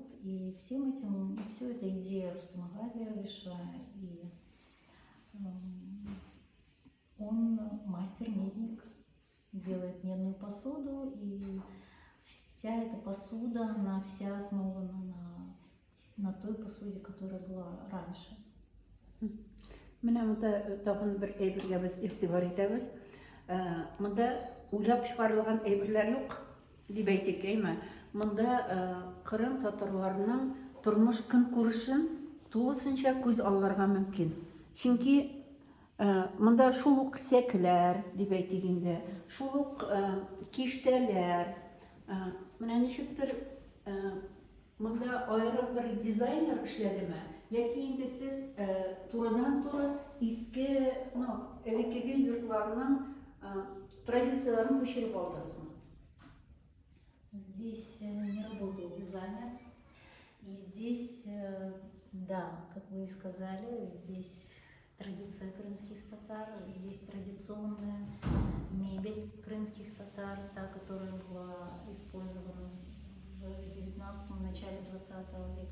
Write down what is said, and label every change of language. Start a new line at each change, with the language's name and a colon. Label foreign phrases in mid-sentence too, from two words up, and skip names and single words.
Russian: И всем этим, все это идея Рустама Ага Дервиша. И он мастер-медник, делает медную посуду, и вся эта посуда, она вся основана на той посуде, которая была раньше.
Tatar: Менә монда тагын бер әйбергә без игътибар итәбез. Монда уйлап чыгарылган әйберләр юк дип әйтик, әйме? Монда Кырым татарларының тормыш көнкүрешен тулысынча күз алырга мөмкин. Чөнки монда шул ук сәкеләр дип әйтик инде, шул ук киштәләр. Менә ничектер монда аерым бер дизайнер эшләдеме? Яки инде сез турыдан-туры иске, элеккеге йортларның традицияларын күчереп алдыңызмы?
Russian: Здесь не работает дизайнер. И здесь, да, как вы и сказали, здесь традиция крымских татар, здесь традиционная мебель крымских татар, та, которая была использована в 19-м, начале 20 века.